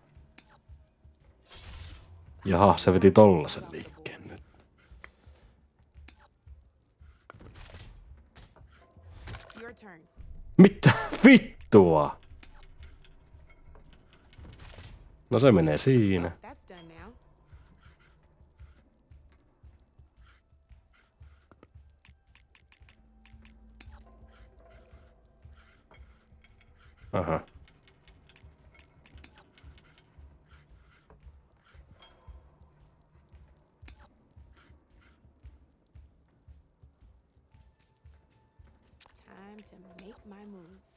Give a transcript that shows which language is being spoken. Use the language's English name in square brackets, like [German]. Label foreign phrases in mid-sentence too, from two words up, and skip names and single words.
[Finnish] Jaha, se veti tollasen liikkeen nyt. [English] Your turn. [Finnish] Mitä vittua? No se menee siinä. [English] That's done now. Aha. Time to make my move.